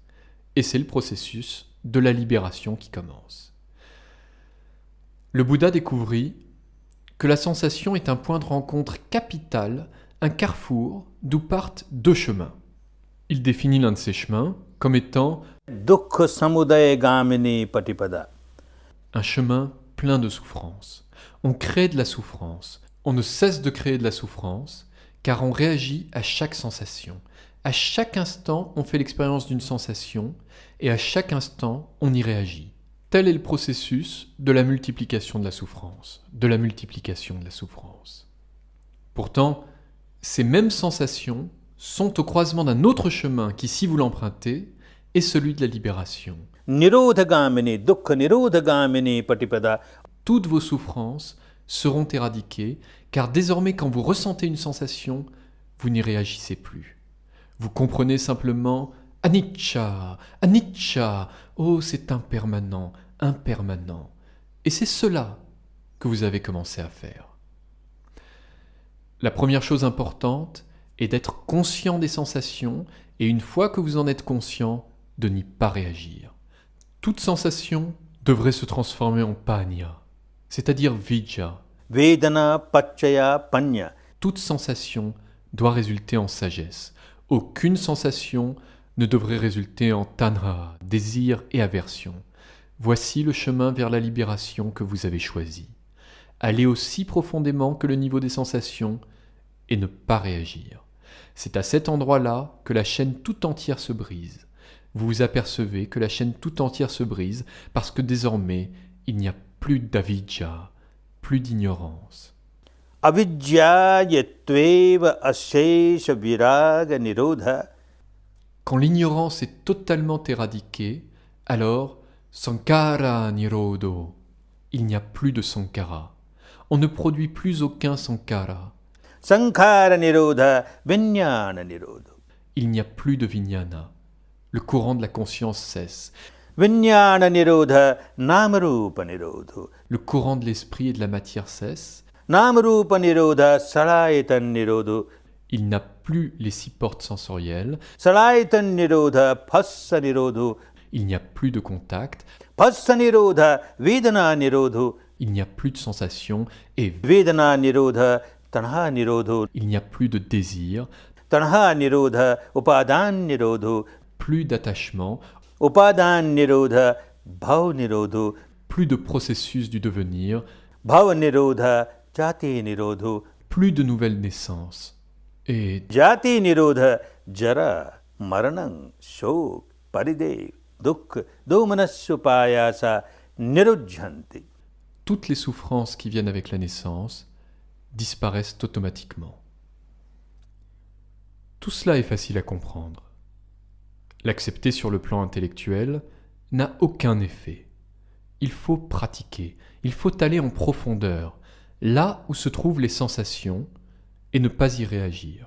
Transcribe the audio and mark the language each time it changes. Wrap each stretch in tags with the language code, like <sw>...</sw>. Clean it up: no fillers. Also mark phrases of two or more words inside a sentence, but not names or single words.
<fr>Et c'est le processus de la libération qui commence. Le Bouddha découvrit que la sensation est un point de rencontre capital, un carrefour d'où partent deux chemins. Il définit l'un de ces chemins comme étant</fr> <pi>Dukkha samudaya gamini patipada.</pi> <fr>Un chemin plein de souffrance. On crée de la souffrance. On ne cesse de créer de la souffrance car on réagit à chaque sensation. À chaque instant, on fait l'expérience d'une sensation et à chaque instant, on y réagit. Tel est le processus de la multiplication de la souffrance, de la multiplication de la souffrance. Pourtant, ces mêmes sensations sont au croisement d'un autre chemin qui, si vous l'empruntez, est celui de la libération.</fr> <pi>Nirodhagamini, dukkha nirodhagamini patipada.</pi> <fr>Toutes vos souffrances seront éradiquées, car désormais quand vous ressentez une sensation, vous n'y réagissez plus. Vous comprenez simplement «</fr> <pi>anicca, anicca »,</pi> <fr>oh c'est impermanent, impermanent. Et c'est cela que vous avez commencé à faire. La première chose importante est d'être conscient des sensations et une fois que vous en êtes conscient, de n'y pas réagir. Toute sensation devrait se transformer en panya, c'est-à-dire vijja.</fr> <pi>Vedana pachaya panya.</pi> <fr>Toute sensation doit résulter en sagesse. Aucune sensation ne devrait résulter en tanha, désir et aversion. Voici le chemin vers la libération que vous avez choisi. Allez aussi profondément que le niveau des sensations et ne pas réagir. C'est à cet endroit-là que la chaîne tout entière se brise. Vous vous apercevez que la chaîne tout entière se brise parce que désormais, il n'y a plus d'avidya, plus d'ignorance.</fr> <pi>Avidya yatveva ashesha viraga nirodha.</pi> <fr>Quand l'ignorance est totalement éradiquée, alors</fr> <pi>sankara nirodo,</pi> <fr>il n'y a plus de sankara. On ne produit plus aucun sankara.</fr> <pi>Sankhara nirodha vinyana nirodha.</pi> <fr>Il n'y a plus de vijnana. Le courant de la conscience cesse.</fr> <pi>Vinyana nirodha namarupa nirodha.</pi> <fr>Le courant de l'esprit et de la matière cesse.</fr> <pi>Namarupa nirodha salayatan nirodha.</pi> <fr>Il n'a plus les 6 portes sensorielles.</fr> <pi>Salayatan nirodha phassa nirodha.</pi> <fr>Il n'y a plus de contact.</fr> <pi>Phassa nirodha vedana nirodha.</pi> <fr>Il n'y a plus de sensation et</fr> <pi>Vedana nirodha tanha nirodha.</pi> <fr>il n'y a plus de désir,</fr> <pi>Tanha nirodha upadan nirodha.</pi> <fr>plus d'attachement,</fr> <pi>Upadan nirodha bhav nirodha.</pi> <fr>plus de processus du devenir,</fr> <pi>Bhav nirodha jati nirodha.</pi> <fr>plus de nouvelles naissances. Et</fr> <pi>Jati nirodha jara maranam shok paridev dukkha domanasupayasa nirujhanti.</pi> <fr>toutes les souffrances qui viennent avec la naissance disparaissent automatiquement. Tout cela est facile à comprendre. L'accepter sur le plan intellectuel n'a aucun effet. Il faut pratiquer, il faut aller en profondeur, là où se trouvent les sensations, et ne pas y réagir.</fr>